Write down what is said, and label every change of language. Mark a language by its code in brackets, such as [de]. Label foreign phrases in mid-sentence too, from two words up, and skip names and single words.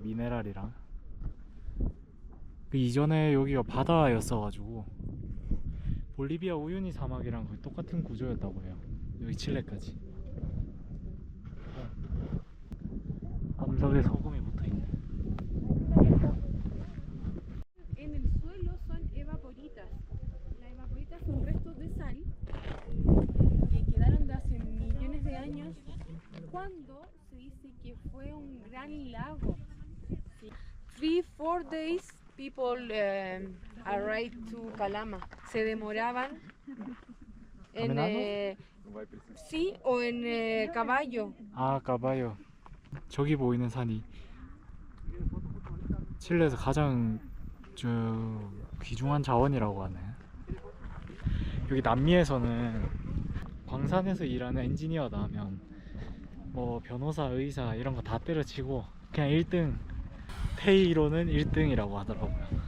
[ko] 미네랄이랑. 그 이전에 여기가 바다였어가지고 볼리비아 우유니 사막이랑 거의 똑같은 구조였다고 해요. 여기 칠레까지. 암석에 소금이 붙어있네. [es] En el suelo son evaporitas. Las evaporitas son restos de sal que quedaron de hace millones de años cuando se dice que fue un gran lago. [en] 3-4 days people arrived to Calama. [es] Se demoraban en sí o en caballo. [ko] 아, 까봐요. 저기 보이는 산이 칠레에서 가장 귀중한 자원이라고 하네. 여기 남미에서는 광산에서 일하는 엔지니어다 하면 뭐 변호사, 의사 이런 거 다 때려치고 그냥 1등, 페이로는 1등이라고 하더라고요.